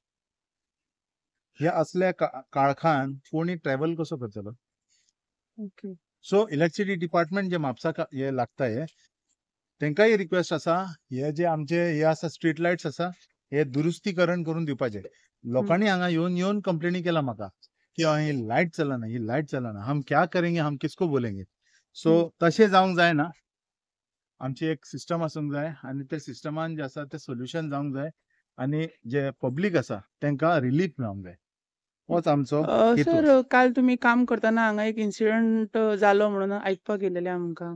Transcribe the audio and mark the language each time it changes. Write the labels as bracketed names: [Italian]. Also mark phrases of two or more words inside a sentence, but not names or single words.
[Konkani] ह्या असल्या काळखान कोणी ट्रॅव्हल कसो करतलो? ओके. सो इलेक्ट्रिसिटी डिपार्टमेंट जे म्हापसा हे लागता हे तेंकाय रिक्वेस्ट आसा हे जे आमचे हे आसा [English] street lights [Konkani] आसा हे दुरुस्तीकरण करून दिवपाचे. लोकांनी हांगा येवन कंप्लेनी केला म्हाका की ही लायट चलना [Hindi] हम क्या करेंगे हम किसको बोलेंगे. [Konkani] सो तशें जावंक जायना. आमची एक सिस्टम आसूंक जाय आनी ते सिस्टमान जे आसा ते सोल्युशन जावंक जाय आनी जे पब्लीक आसा तेंकां रिलीफ मेळोंक जाय. होच आमचो हेतू. सर काल तुमी काम करतना हांगा एक इन्सिडंट जालो म्हणून आयकपाक येयलेलें आमकां.